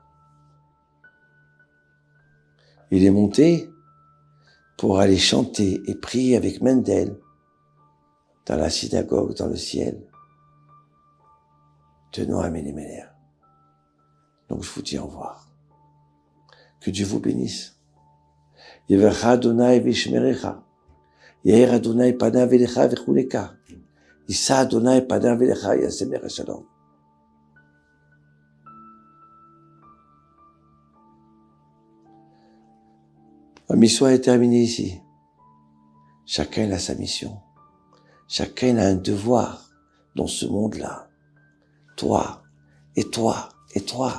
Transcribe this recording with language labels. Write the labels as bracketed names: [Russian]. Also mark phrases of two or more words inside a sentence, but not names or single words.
[French] Il est monté pour aller chanter et prier avec Mendel dans la synagogue, dans le ciel de Noam Elimelech. Donc je vous dis au revoir. Que Dieu vous bénisse. [Hebrew] יברכך ה' וישמרך. יאר ה' פניו אליך ויחנך. ישא ה' פניו אליך ישם לך שלום. [French] La mission est terminée ici. Chacun a sa mission. Chacun a un devoir dans ce monde-là. Toi, et toi, et toi.